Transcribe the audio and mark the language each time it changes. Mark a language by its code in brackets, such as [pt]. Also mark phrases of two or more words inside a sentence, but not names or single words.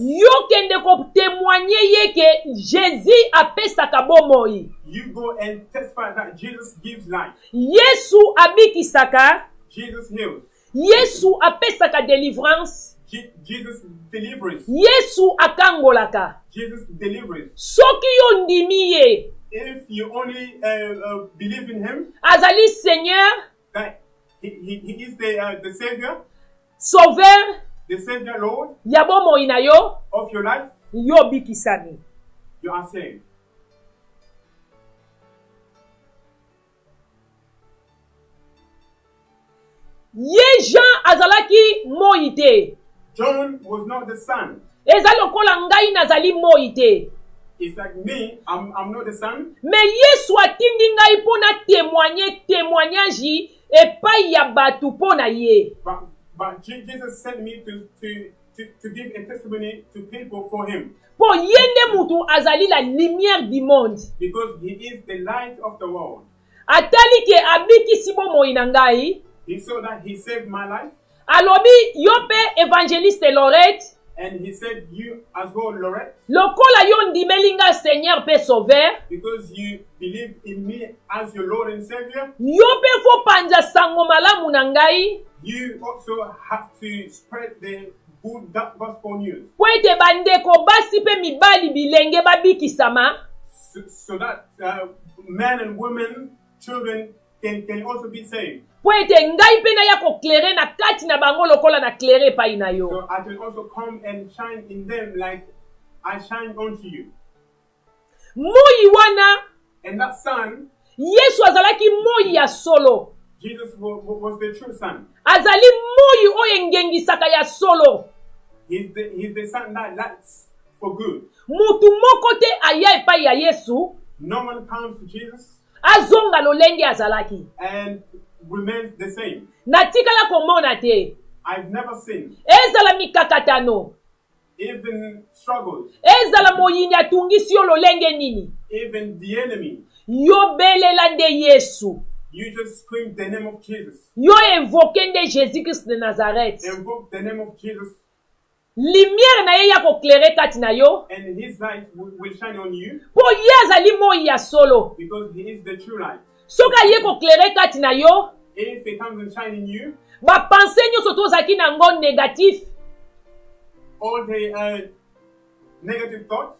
[ln] Yo kende ko témoigner ye ke Jésus apesaka bomoi. [en] You go and testify that Jesus gives life. [ln] Yesu abikisaka. [en] Jesus heals. [ln] Yesu apesaka délivrance. [en] Jesus delivers. [ln] Yesu akangolaka. [en] Jesus delivers. [ln] Soki yo ndimi ye. [en] If you only believe in him. [ln] Azali Seigneur. [en] That he is the Savior. [ln] Sauveur. [en] The Savior Lord. [ln] Ya bomoi na yo. [en] Of your life. [ln] Yo bikisani. [en] You are saved. [ln] Ye Jean azalaki moi te. [en] John was not the son. [ln] Eza lokola ngai nazali moi te. [en] It's like me, I'm not the son. [ln] Mais Yesu atindi ngai pona témoignage epai ya batu pona ye. [en] But Jesus sent me to give a testimony to people for him. [ln] Po yende mutu azali [fr] la lumière du monde. [en] Because he is the light of the world. [ln] Atali ke abikisi bomoi na ngai. [en] He saw that he saved my life. [ln] Alobi yope Evangeliste Lorette. [en] And he said, you as well, Lorette. [ln] Lokola yo ndimelinga Seigneur pe Sauveur. [en] Because you believe in me as your Lord and Savior. [ln] Yope fo panja sango malamu na ngai. [en] You also have to spread the good gospel news. [ln] Po ete bandeko basi pe mibali bilenge babikisama. [en] So that men and women, children can also be saved. [ln] Po ete ngai pe na ya ko clairer na kati na bango lokola na clairer pa ina yo. [en] So I can also come and shine in them like I shine onto you. [ln] Moi wana. [en] And that son. [ln] Yesu azalaki moi ya solo. [en] Jesus was the true son. [ln] Azali moi oyo ngengisaka ya solo. [en] He's the son that lights for good. [ln] Mutu moko te aya epai ya Yesu. [en] No one comes to Jesus. [ln] Azonga lolenge azalaki. [en] And remains the same. [ln] natikala komona te [en] I've never seen [ln] ezala mikakatano [en] even struggles, [ln] ezala moyini atungisi yo lolenge nini [en] even the enemy. [ln] yobelela nde yesu [en] You just scream the name of Jesus. [ln] yo invoke nde jésus christ de nazareth [en] Invoke the name of Jesus, [ln] lumière na ye ya koklere kati na yo [en] and His light will shine on you [ln] mpo ye azali moi ya solo [en] because He is the true light. [ln] soki aye koklere kati na yo [en] If He comes and shine in you, [ln] bapense nyonso tozalaki nango négatif [en] all the negative thoughts